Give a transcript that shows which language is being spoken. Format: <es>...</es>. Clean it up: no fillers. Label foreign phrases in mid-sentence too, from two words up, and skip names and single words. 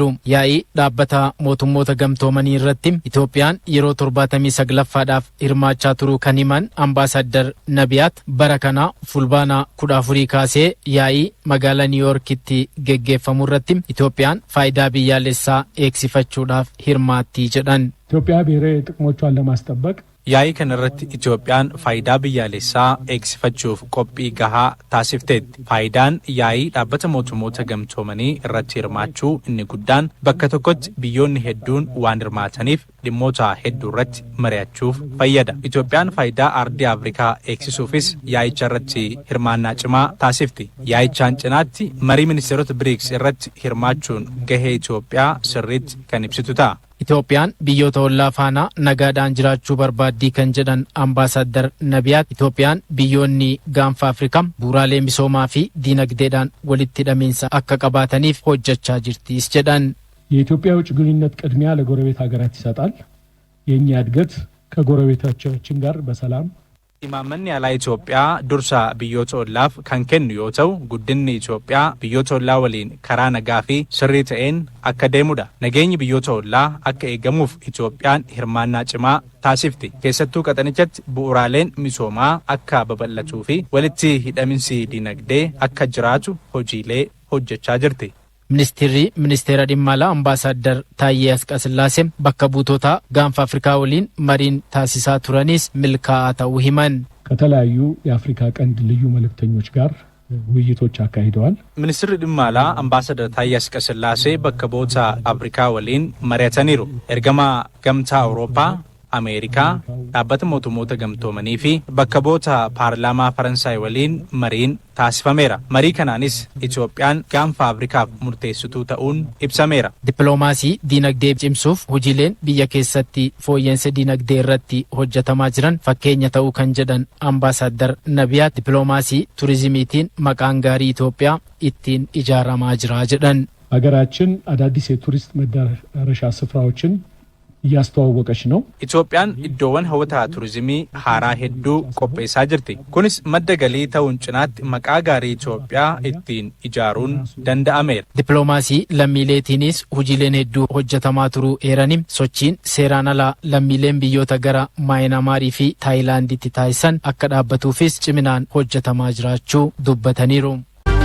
<om>Yaa'ii dhaabbata mootummoota gamtoomanii irratti Itoophiyaan yeroo 79ffaadhaaf hirmaachaa turuu kan himan ambaasaadar Nabiyaat bara kana fulbaana 14 kaasee yaa'ii magaalaa Niiwuorkitti geggeeffamu irratti Itoophiyaan faayidaa biyyaalessaa eegsifachuudhaaf hirmaatti jedhan.</om> <am>ኢትዮጵያ ብሔራዊ ጥቅሞቿን ለማስጠበቅ</am> <om>yaa'ii kanarratti Itoophiyaan faayidaa biyyaalessaa eegsifachuuf qophii gahaa taasifteetti. Faayidaan yaa'ii dhaabbata mootummoota gamtoomanii irratti hirmaachuu inni guddaan bakka tokkotti biyyoonni hedduun waan hirmaataniif dhimmoota hedduu irratti mari'achuuf fayyada. Itoophiyaan faayidaa ardii Afrikaa eegsisuufis yaa'icha irratti hirmaannaa cimaa taasifti. Yaa'ichaan cinaatti marii ministeerota BRICS irratti hirmaachuun gahee Itoophiyaa sirriitti kan ibsitu ta'a. Itoophiyaan biyyoota ollaa faana nagaadhaan jiraachuu barbaaddii kan jedhan Ambaasaddar Nabiyaat Itoophiyaan biyyoonni gaanfa Afrikaa bu'uuraalee misoomaa fi diinagdeedhaan walitti hidhamiinsa akka qabaataniif hojjechaa jirtis jedhan.</om> <am>የኢትዮጵያ ውጭ ግንኙነት ቅድሚያ ለጎረቤት ሀገራት ይሰጣል። የኛ እድገት ከጎረቤቶቻችን ጋር በሰላም</am> <om>Imaammanni alaa Itoophiyaa dursa biyyoota ollaaf kan kennu yoo ta'u, guddinni Itoophiyaa biyyoota ollaa waliin karaa nagaa fi sirrii ta'een akka deemudha. Nageenyi biyyoota ollaa akka eegamuuf Itoophiyaan hirmaannaa cimaa taasifti. Keessattuu qaxanichatti bu'uuraaleen misoomaa akka babal'atuu fi walitti hidhaminsi dinagdee akka jiraatu hojiilee hojjechaa jirti. Ministeera dhimma alaa Ambaasaddar Taayyee Asqasillaasee bakka buutota gaanfa Afrikaa waliin mariin taasisaa turanis milkaa'aa ta'uu himan.</om> <am>ከተለያዩ የአፍሪካ ቀንድ ልዩ መልእክተኞች ጋር ውይይቶች አካሂደዋል።</am> <om>Ministeerri dhimma alaa Ambaasaddar Taayyee Asqasillaasee bakka buutota Afrikaa waliin mari'ataniiru. Ergama gamtaa Awurooppaa, Ameerikaa, dhaabbata mootummoota gamtoomanii fi bakka buutota paarlaamaa Faransaay waliin mariin taasifameera. Marii kanaanis Itoophiyaan gaanfa Afrikaaf murteessituu ta'uun ibsameera. Dippiloomaasii diinagdee cimsuuf hojiileen biyya keessatti fooyya'insa diinagdee irratti hojjetamaa jiran fakkeenya ta'uu kan jedhan Ambaasaddar Nabiyaat dippiloomaasii turizimiitiin maqaan gaarii Itoophiyaa ittiin ijaaramaa jira jedhan.</om> <am>ሀገራችን አዳዲስ የቱሪስት መዳረሻ ስፍራዎችን እያስተዋወቀች ነው።</am> <om>Itoophiyaan iddoowwan hawwataa turizimii haaraa hedduu qopheessaa jirti. Kunis madda galii ta'uun cinaatti maqaa gaarii Itoophiyaa ittiin ijaaruun danda'ameera. Dippiloomaasii lammiileetiinis hojiileen hedduu hojjetamaa turuu eeranii sochiin seeraan alaa lammiileen biyyoota gara Maayinamaarii fi Taayilaanditti taasisan akka dhaabbatuufis ciminaan hojjetamaa jiraachuu dubbataniiru.</om>